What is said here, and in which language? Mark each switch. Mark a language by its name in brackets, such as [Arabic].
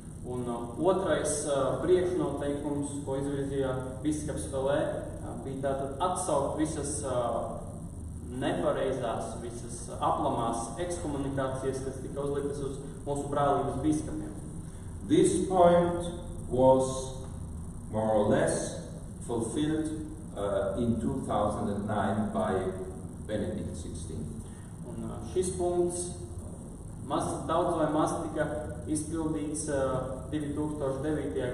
[Latvian] Un otrais priekšnoteikums, ko izvirzīja biskups Velē, bija tātad atsaukt visas nepareizās, visas aplamās ekskomunikācijas, kas tika uzliktas uz mūsu brālības biskupiem. [English] This point was more or less fulfilled in 2009 by Benedict XVI. [Latvian] Un šis punkts daudz vai maz tika izpildīts 2009.